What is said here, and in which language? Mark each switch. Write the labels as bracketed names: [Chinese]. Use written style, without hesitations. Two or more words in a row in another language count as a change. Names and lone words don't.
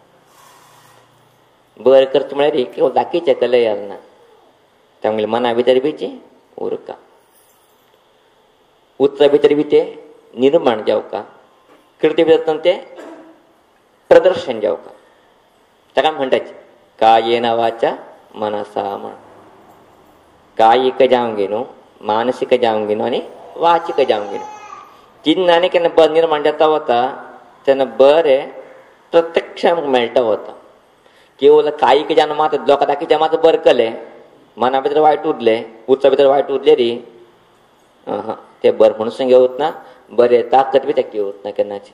[Konkani] बरें करचें म्हळ्यार केवळ दाखयचें केलें जालना, तांगेल्या मना भितर बीच उरका. उत्तर भितर बी तें निर्माण जावका, कृती भितर तें प्रदर्शन जावका. ताका म्हणटाचे कायेन वाचा मनसा म्हण. कायीक जावंक न्हू, मानसीक जावंक न्हू आनी वाचीक जावंक न्हू. चिन्नांनी केन्ना बरें निर्माण जाता वता तेन्ना बरें प्रत्यक्ष आमकां मेळटा वता. केवळ कायीक जावन मात लोकां दाखयचें मात बरें केलें, मना भितर वायट उरलें, उत्तर भितर वायट उरलें री तें बरें म्हणून घेवत ना, बरें ताकत बी तेका घेवत ना केन्नाची.